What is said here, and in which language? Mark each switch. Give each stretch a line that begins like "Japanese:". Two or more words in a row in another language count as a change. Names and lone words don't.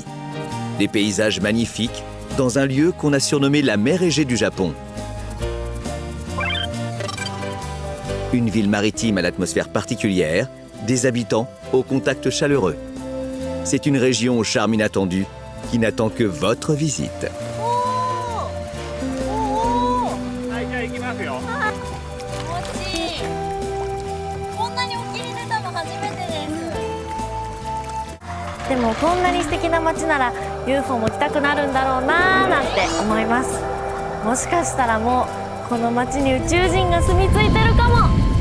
French: Des paysages magnifiques dans un lieu qu'on a surnommé la mer Égée du Japon. Une ville maritime à l'atmosphère particulière, des habitants au contact chaleureux. C'est une région au charme inattendu qui n'attend que votre visite.
Japanese: はい、じゃあ行きますよ。気持ちいい。こんなに沖に出たの初めてです。でもこんなに素敵な街なら UFO も来たくなるんだろうなーなんて思います。もしかしたらもうこの街に宇宙人が住み着いてるかも。